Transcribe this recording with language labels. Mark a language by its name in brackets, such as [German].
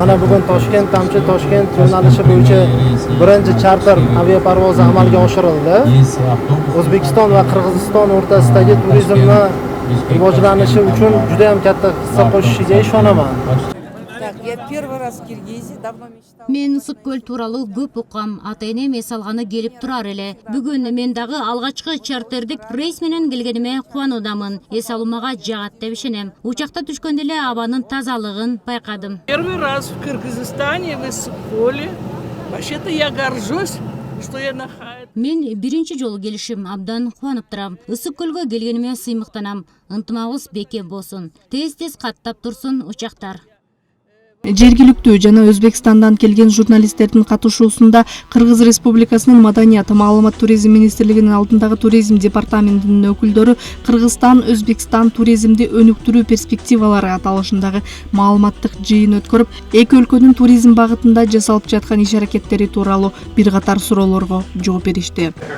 [Uzbek] Ana bugun Toshkent Tamchi Toshkent yo'nalishi bo'yicha birinchi charter aviaparvozi amalga oshirildi. O'zbekiston va Qirg'iziston o'rtasidagi turizmni rivojlanishi uchun juda ham katta hissa qo'shishiga ishonaman. [Russian] Я первый раз в Киргизии, давно мечтала. [Kyrgyz] Мен Ысык көл тууралуу көп уккам, ата-энем эс алганы келип турар эле. Бүгүн мен дагы алгачкы чартердик рейс менен келгениме кубануудамын. Эс алуу мага жагат деп ишенем. Учакта түшкөндө эле абанын тазалыгын байкадым. [Russian] Первый раз в Кыргызстане, в Иссык-Куле. Вообще-то я горжусь, что я нахожусь. [Kyrgyz] Мен биринчи жолу келишим, абдан кубанып турам. Ысык көлгө келгениме сыймыктанам. Ынтымагыбыз бекем болсун. Тез каттап турсун учактар. Жергиликтүү жана Өзбекстандан келген журналисттердин катышуусунда Кыргыз Республикасынын Маданият, Маалымат туризм министрлигинин алдындагы туризм департаментинин өкүлдөрү Кыргызстан, Өзбекстан туризмди өнүктүрүү перспективалары аталышындагы маалыматтык жыйын өткөрүп, эки өлкөнүн туризм багытында жасалып жаткан иш-аракеттери тууралуу бир катар суроолорго жооп беришти.